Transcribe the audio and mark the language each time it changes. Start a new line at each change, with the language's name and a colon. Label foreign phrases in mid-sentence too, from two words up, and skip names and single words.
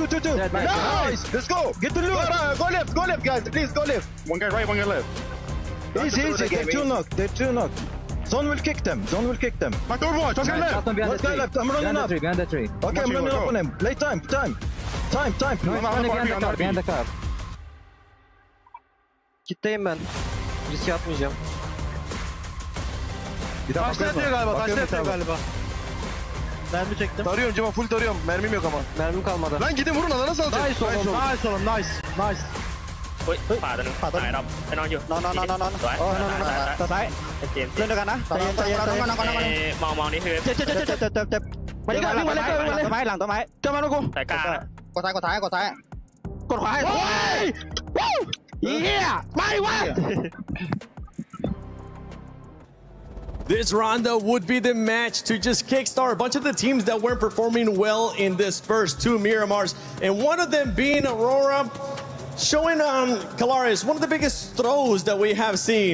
English: Nice. Let's go. Get the loot. Go left, guys. Please, go left. One guy right, one guy left. Easy. They're 2 knocked. Zone will kick them. My third watch. Let's go left. I'm running up. Behind the tree. Okay, I'm running up on him. Play time. Time. Behind the car.
Turkish: Kitleyim ben. Risk atmayacağım. Taşla atıyor galiba. Mermi çektim. Tarıyorum Cema, full tarıyorum. Mermim yok ama. Mermim kalmadı. Lan gidin vurun, alana salacak. Nice oğlum. Nice.
Thai: เฮ้ยขวาตัวนึงตายดำไปนอนอยู่ นอนสวยต่อซ้ายเล่นด้วยกันนะใจเย็น มองนี่คือ เจ็บมาดิกันวิ่งมาเลยหลังต้นไม้เจอมาลูกกู สายกลาง กดซ้ายกดขวาโอ้ยเฮียไม่วะ
English: This rondo would be the match to just kickstart a bunch of the teams that weren't performing well in this first 2 Miramars, and one of them being Aurora, showing Kalaris one of the biggest throws that we have seen.